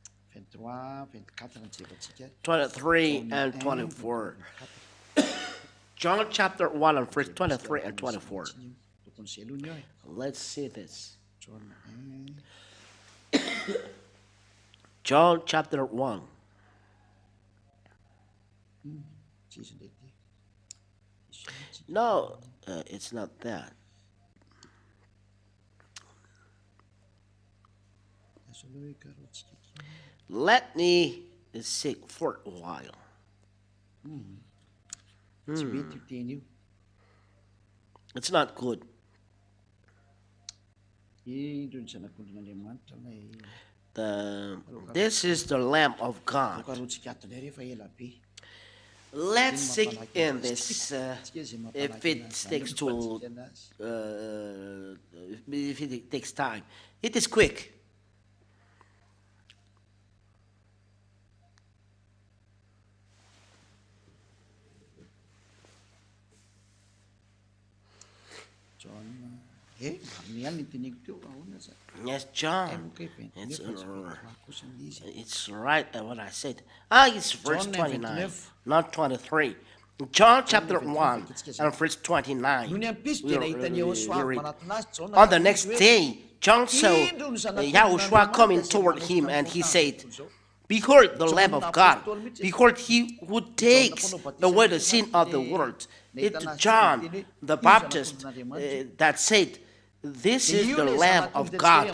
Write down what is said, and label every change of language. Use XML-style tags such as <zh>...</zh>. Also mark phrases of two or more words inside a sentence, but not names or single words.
<en>23 and 24. John chapter 1 and verse 23 and 24.</en> <mg>Tokony seloana io</mg> <en>Let's see this. John 1. John chapter 1.</en> <mg>Tsisy ndraiky</mg> <en>No, it's not that.</en> <mg>azo aloha hoe karotsika kely.</mg> <en>Let me seek for a while.</en> <mg>Tsy mety io teny io.</mg> <en>It's not good.</en> <mg>Indreo ny zanak'ondrin'Andriamanitra ilay</mg> <en>This is the Lamb of God.</en> <mg>karotsika ato indray rehefa ela be.</mg> <en>Let's seek in this.</en> <mg>Tsika zay</mg> <en>If it takes to, if it takes time, it is quick.</en> <mg>John mariny ihany ny teneko teo ahoana za</mg> <en>Yes, John.</en> <mg>moka kosan'le izy.</mg> <en>It's right what I said. It's verse John 29, 29. not 23. John chapter 1 and verse 29.</en> <mg>No ny ampiso dia nahitany</mg> <en>We Yahoshua read.</en> <mg>manatona azy John</mg> <en>On the next day, John saw Yahushua coming toward him, and he said, Behold the Lamb of God. Behold, he who takes away the sin of the world. It's John the Baptist that said, This is the Lamb of God.</en>